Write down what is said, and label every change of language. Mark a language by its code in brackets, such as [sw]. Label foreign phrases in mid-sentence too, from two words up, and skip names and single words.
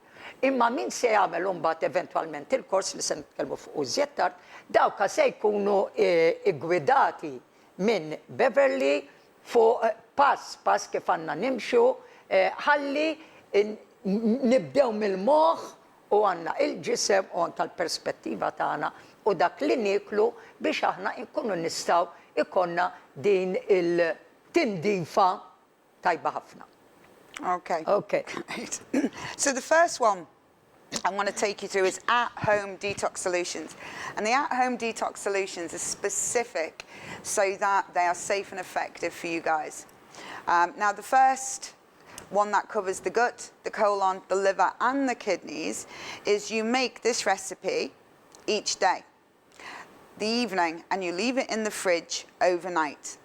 [mt] Imma min se jagħmel imbagħad eventwalment il-kors li se nitkellmu fuq iżjed tard, dawk se jkunu gwidati minn Beverley fuq pass kif għandna nimxu, ħalli nibdew mill-moħħ u għandna il-ġisem u anke l-perspettiva tagħna u dak li nieklu biex aħna nkunu nistgħu ikonna din il-tindifa tajba ħafna. [en] Okay. Okay. So the first one I want to take you through is at-home detox solutions. And the at-home detox solutions are specific so that they are safe and effective for you guys. Now, the first one that covers the gut, the colon, the liver, and the kidneys is you make this recipe each day, the evening, and you leave it in the fridge overnight.